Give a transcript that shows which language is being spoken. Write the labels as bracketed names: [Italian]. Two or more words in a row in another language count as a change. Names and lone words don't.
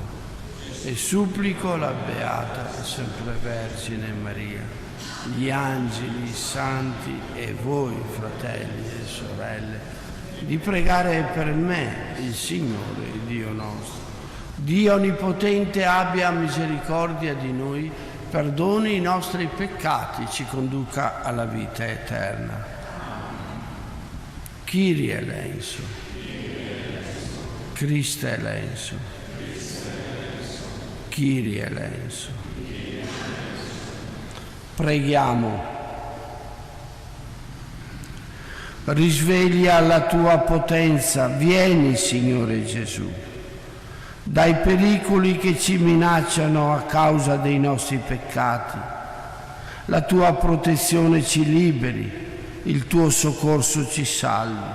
[Italian] E supplico la Beata e Sempre Vergine Maria, gli angeli, i santi e voi, fratelli e sorelle, di pregare per me, il Signore, Dio nostro. Dio Onnipotente abbia misericordia di noi, perdoni i nostri peccati, ci conduca alla vita eterna. [Greek] Kyrie eleison, Christe eleison, Kyrie eleison. [Italian] Preghiamo. Risveglia la tua potenza, vieni, Signore Gesù. Dai pericoli che ci minacciano a causa dei nostri peccati, la tua protezione ci liberi, il tuo soccorso ci salvi.